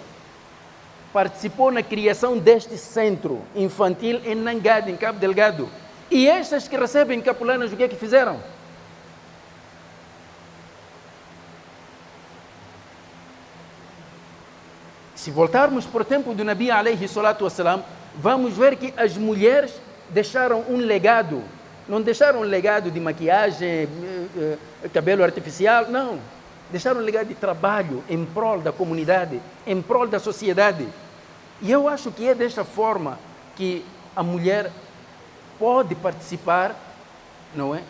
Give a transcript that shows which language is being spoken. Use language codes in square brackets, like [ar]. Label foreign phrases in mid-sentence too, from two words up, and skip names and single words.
[pt] Participou na criação deste centro infantil em Nangade, em Cabo Delgado. E estas que recebem capulanas, o que é que fizeram? Se voltarmos para o tempo do [ar] النبي عليه الصلاة والسلام, [pt] vamos ver que as mulheres deixaram um legado. Não deixaram um legado de maquiagem, cabelo artificial, não. Deixaram um legado de trabalho em prol da comunidade, em prol da sociedade. E eu acho que é desta forma que a mulher pode participar, não é?